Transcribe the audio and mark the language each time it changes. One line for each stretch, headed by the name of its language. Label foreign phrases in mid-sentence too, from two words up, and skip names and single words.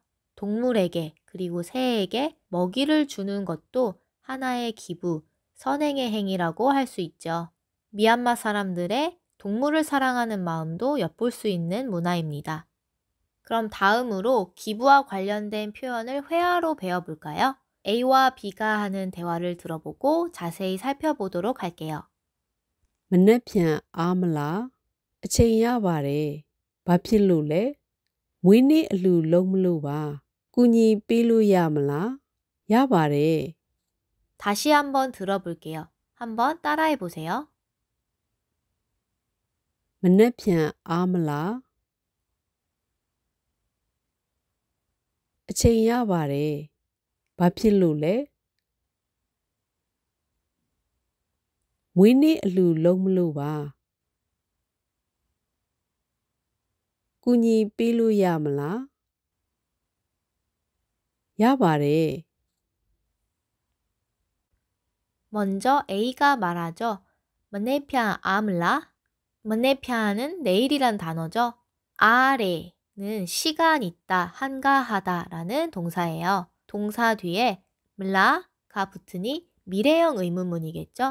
Korean: 동물에게 그리고 새에게 먹이를 주는 것도 하나의 기부, 선행의 행위라고 할 수 있죠. 미얀마 사람들의 동물을 사랑하는 마음도 엿볼 수 있는 문화입니다. 그럼 다음으로 기부와 관련된 표현을 회화로 배워볼까요? A와 B가 하는 대화를 들어보고 자세히 살펴보도록 할게요.
Burmese: မနှက်ဖြန်အားမလားအချိန်ရပါတယ်ဘာဖြစ်လို့လဲမွေးနေ့အလှလုံးမလို့ပါကူညီပေးလို့ရမလားရပါတယ်
Korean: 다시 한번 들어볼게요. 한번 따라해 보세요.
Burmese: မနှက်ဖြန်အားမလားအချိန်ရပါတယ်ဘာဖြစ်လို့လဲမွေးနေ့အလှလုံးမလို့ပါကူညီပေးလို့ရမလားရပါတယ်
Korean: 먼저 A가 말하죠.
Burmese: မနက်ဖြန် အားမလား?
Korean: 머네피아는 내일이란 단어죠. 아래는 시간 있다, 한가하다 라는 동사예요. 동사 뒤에 물라가 붙으니 미래형 의문문이겠죠.